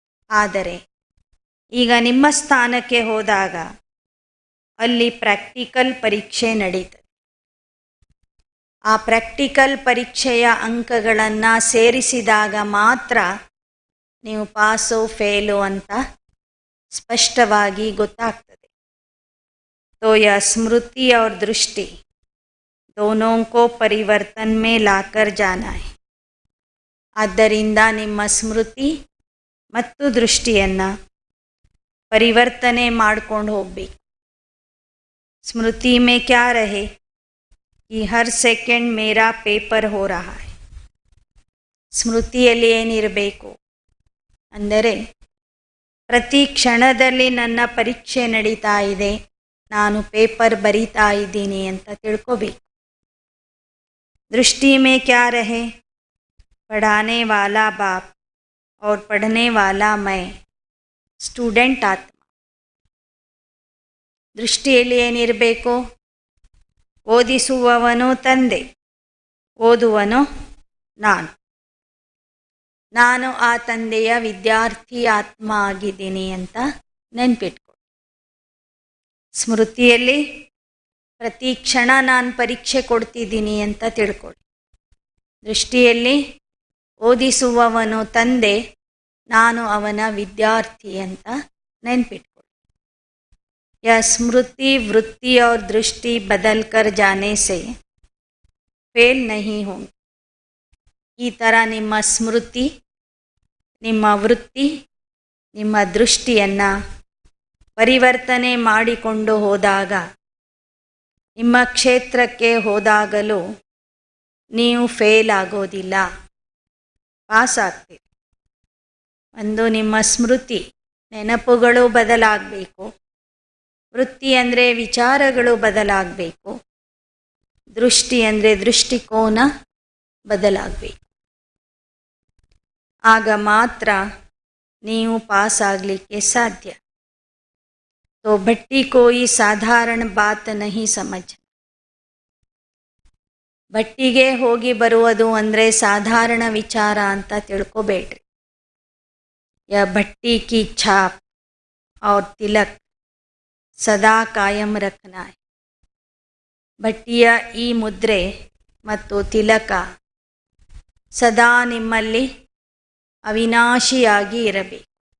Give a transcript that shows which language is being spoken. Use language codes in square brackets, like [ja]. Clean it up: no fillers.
[kn] ಆದರೆ ಈಗ ನಿಮ್ಮ ಸ್ಥಾನಕ್ಕೆ ಹೋದಾಗ ಅಲ್ಲಿ ಪ್ರಾಕ್ಟಿಕಲ್ ಪರೀಕ್ಷೆ ನಡೀತದೆ. ಆ ಪ್ರಾಕ್ಟಿಕಲ್ ಪರೀಕ್ಷೆಯ ಅಂಕಗಳನ್ನು ಸೇರಿಸಿದಾಗ ಮಾತ್ರ ನೀವು ಪಾಸು ಫೇಲು ಅಂತ ಸ್ಪಷ್ಟವಾಗಿ ಗೊತ್ತಾಗ್ತದೆ. [hi] तो यह स्मृति और दृष्टि दोनों को परिवर्तन में लाकर जाना है. [kn] ಆದ್ದರಿಂದ ನಿಮ್ಮ ಸ್ಮೃತಿ ಮತ್ತು ದೃಷ್ಟಿಯನ್ನು ಪರಿವರ್ತನೆ ಮಾಡ್ಕೊಂಡು ಹೋಗಬೇಕು. [hi] ಸ್ಮೃತಿ में क्या रहे कि हर सेकंड मेरा पेपर हो रहा है. [kn] ಸ್ಮೃತಿಯಲ್ಲಿ ಏನಿರಬೇಕು ಅಂದರೆ ಪ್ರತಿ ಕ್ಷಣದಲ್ಲಿ ನನ್ನ ಪರೀಕ್ಷೆ ನಡೀತಾ ಇದೆ, ನಾನು ಪೇಪರ್ ಬರಿತಾ ಇದ್ದೀನಿ ಅಂತ ತಿಳ್ಕೋಬೇಕು. [hi] दृष्टि में क्या रहे, पढ़ाने वाला बाप और पढ़ने वाला मैं, ಸ್ಟೂಡೆಂಟ್ ಆತ್ಮ. [kn] ದೃಷ್ಟಿಯಲ್ಲಿ ಏನಿರಬೇಕು, ಓದಿಸುವವನು ತಂದೆ, ಓದುವನು ನಾನು. ನಾನು ಆ ತಂದೆಯ ವಿದ್ಯಾರ್ಥಿ ಆತ್ಮ ಆಗಿದ್ದೀನಿ ಅಂತ ನೆನ್ಪಿಟ್ಕೊಳ್ಳಿ. ಸ್ಮೃತಿಯಲ್ಲಿ ಪ್ರತಿ ಕ್ಷಣ ನಾನು ಪರೀಕ್ಷೆ ಕೊಡ್ತಿದ್ದೀನಿ ಅಂತ ತಿಳ್ಕೊಳ್ಳಿ. ದೃಷ್ಟಿಯಲ್ಲಿ ಓದಿಸುವವನು ತಂದೆ, ನಾನು ಅವನ ವಿದ್ಯಾರ್ಥಿ ಅಂತ ನೆನ್ಪಿಟ್ಕೊಳ್ಳಿ. [hi] यह स्मृति वृत्ति और दृष्टि बदल कर जाने से फेल नहीं होंगे. [kn] ಈ ಥರ ನಿಮ್ಮ ಸ್ಮೃತಿ, ನಿಮ್ಮ ವೃತ್ತಿ, ನಿಮ್ಮ ದೃಷ್ಟಿಯನ್ನು ಪರಿವರ್ತನೆ ಮಾಡಿಕೊಂಡು ಹೋದಾಗ, ನಿಮ್ಮ ಕ್ಷೇತ್ರಕ್ಕೆ ಹೋದಾಗಲೂ ನೀವು ಫೇಲ್ ಆಗೋದಿಲ್ಲ, ಪಾಸ್ ಆಗ್ತೀರಿ. ಒಂದು ನಿಮ್ಮ ಸ್ಮೃತಿ, ನೆನಪುಗಳು ಬದಲಾಗಬೇಕು. ವೃತ್ತಿ ಅಂದರೆ ವಿಚಾರಗಳು ಬದಲಾಗಬೇಕು. ದೃಷ್ಟಿ ಅಂದರೆ ದೃಷ್ಟಿಕೋನ ಬದಲಾಗಬೇಕು. ಆಗ ಮಾತ್ರ ನೀವು ಪಾಸ್ ಆಗಲಿಕ್ಕೆ ಸಾಧ್ಯ. [hi] तो भट्टी कोई साधारण बात नहीं समझ. [kn] ಭಟ್ಟಿಗೆ ಹೋಗಿ ಬರುವುದು ಅಂದರೆ ಸಾಧಾರಣ ವಿಚಾರ ಅಂತ ತಿಳ್ಕೊಬೇಡ್ರಿ. [hi] ಯ ಭಟ್ಟಿ ಕಿ ಛಾಪ್ और ತಿಲಕ್ ಸದಾ ಕಾಯಂ ರಖನಾ ಹೈ. [kn] ಭಟ್ಟಿಯ ಈ ಮುದ್ರೆ ಮತ್ತು ತಿಲಕ ಸದಾ ನಿಮ್ಮಲ್ಲಿ ಅವಿನಾಶಿಯಾಗಿ ಇರಬೇಕು.